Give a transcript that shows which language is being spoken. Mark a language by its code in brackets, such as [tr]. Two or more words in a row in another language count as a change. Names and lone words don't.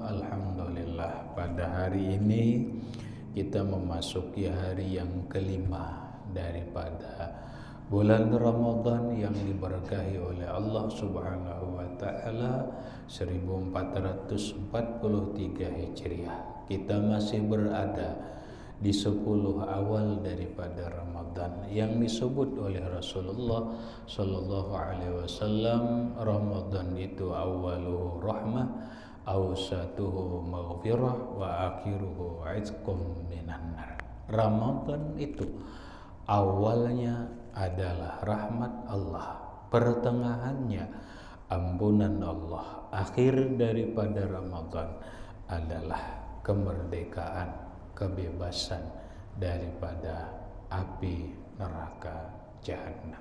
[id] Alhamdulillah, pada hari ini kita memasuki hari yang kelima daripada bulan Ramadan yang diberkahi oleh Allah [ar] سبحانه وتعالى [id] 1443 Hijriah. Kita masih berada di 10 awal daripada Ramadan yang disebut oleh Rasulullah [ar] صلى الله عليه وسلم, [id] Ramadan itu [ar] أوله رحمة أوسطه مغفرة, وآخره عتق من النار. [id] Ramadan itu awalnya adalah rahmat Allah, pertengahannya ampunan Allah, akhir daripada Ramadan adalah kemerdekaan, kebebasan daripada api neraka jahanam.